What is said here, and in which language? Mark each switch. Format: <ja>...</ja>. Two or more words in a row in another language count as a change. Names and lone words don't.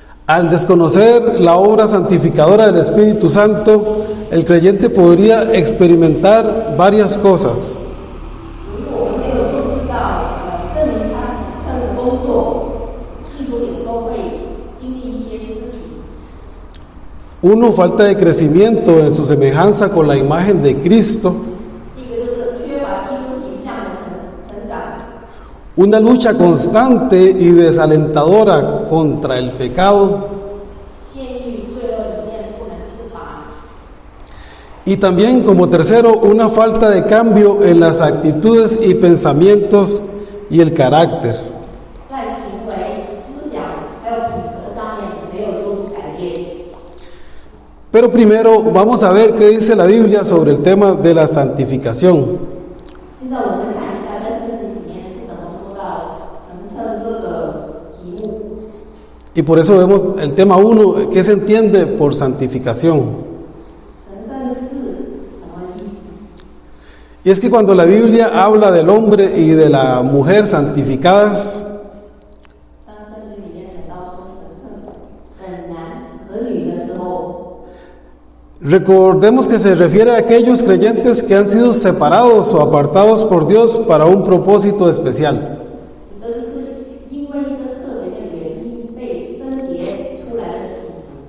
<es>Al desconocer la obra santificadora del Espíritu Santo, el creyente podría experimentar varias cosas.</es> <zh>如果我们没有见识到圣灵他神圣的工作，信徒有时候会经历一些事情。</zh> <es>Uno, falta de crecimiento en su semejanza con la imagen de Cristo.</es> <zh>第一个就是缺乏基督形象的成长，</zh> <es>Una lucha constante y desalentadora contra el pecado.</es> <zh>陷于罪恶里面不能自拔。</zh> <es>Y también, como tercero, una falta de cambio en las actitudes y pensamientos y el carácter.</es> <zh>在行为、思想还有品格上面没有做出改变。</zh> <es>Pero primero vamos a ver qué dice la Biblia sobre el tema de la santificación.</es> <zh>现在我们看一下，在圣经里面是怎么说到神圣这个题目。</zh> <es>Y por eso vemos el tema 1, ¿qué se entiende por santificación?</es> <zh>神圣是什么意思？</zh> <es>Y es que cuando la Biblia habla del hombre y de la mujer santificadas,</es> <zh>当圣经里面讲到说神圣的男和女的时候，</zh> <es>recordemos que se refiere a aquellos creyentes que han sido separados o apartados por Dios para un propósito especial.</es> <zh>指的就是因为一些特别的原因被分别出来的使徒。</zh>